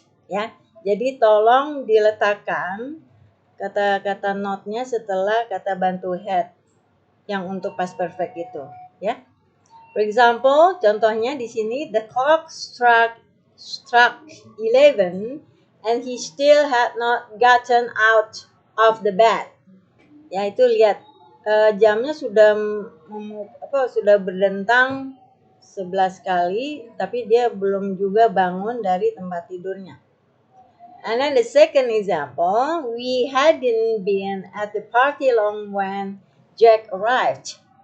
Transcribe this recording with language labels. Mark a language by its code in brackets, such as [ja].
[id] Ya, jadi tolong diletakkan kata-kata notnya setelah kata bantu had yang untuk past perfect itu. Ya. [en] For example, [id] contohnya di sini [en] the clock struck 11 and he still had not gotten out of the bed. [id] Ya, itu lihat jamnya sudah sudah berdentang 11 kali tapi dia belum juga bangun dari tempat tidurnya. [en] And then the second example, we hadn't been at the party long when Jack arrived.